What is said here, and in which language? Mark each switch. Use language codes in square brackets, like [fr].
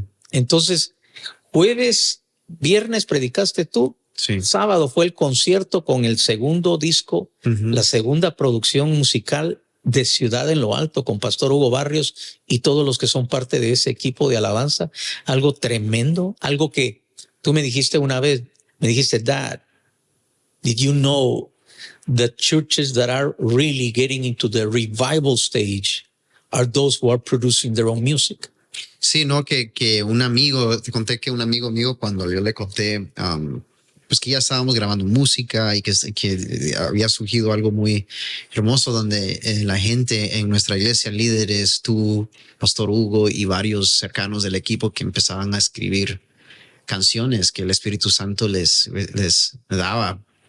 [es] Entonces, jueves, viernes predicaste tú. Sí. Sábado fue el concierto con el segundo disco, la segunda producción musical de Ciudad en lo Alto, con Pastor Hugo Barrios y todos los que son parte de ese equipo de alabanza. Algo tremendo, algo que tú me dijiste [en] una vez, me dijiste, Dad, did you know the churches that are really getting into the revival stage are those who are producing their own music? [es] Sí, no, que un amigo, te conté que un amigo mío, cuando yo le conté, pues que ya estábamos grabando música y que había surgido algo muy hermoso donde la gente en nuestra iglesia, líderes, tú, Pastor Hugo y varios cercanos del equipo que empezaban a escribir canciones que el Espíritu Santo les daba.